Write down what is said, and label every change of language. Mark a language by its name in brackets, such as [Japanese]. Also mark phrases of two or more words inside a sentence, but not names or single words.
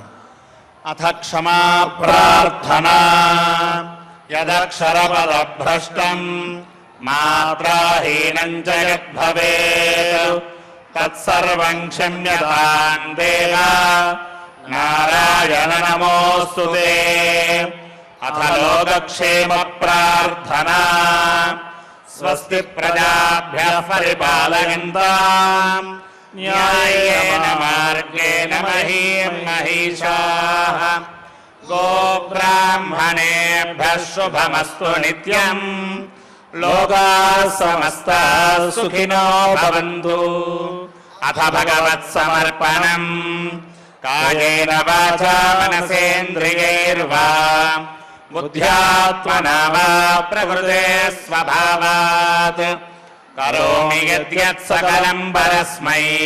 [Sanskrit] అథ క్షమా ప్రార్థనా యదక్షరపదభ్రష్టం మాత్రాహీనం చ యద్భవేత్ తత్సర్వం క్షమ్యతాం దేవ నారాయణ నమోస్తుతే. అథ లోకక్షేమ ప్రార్థనా స్వస్తి ప్రజాభ్యః పరిపాలయంతాం न्यायेन मार्गेण महीं महिषाः गोब्राह्मणेभ्यः शुभमस्तु नित्यम् लोकाः समस्ताः सुखिनो भवन्तु अथ भगवत्समर्पणम् कायेन वाचा मनसेन्द्रियैर्वा बुद्ध्यात्मना वा प्रकृते स्वभावात् करोमि यद्यत् सकलं परस्मै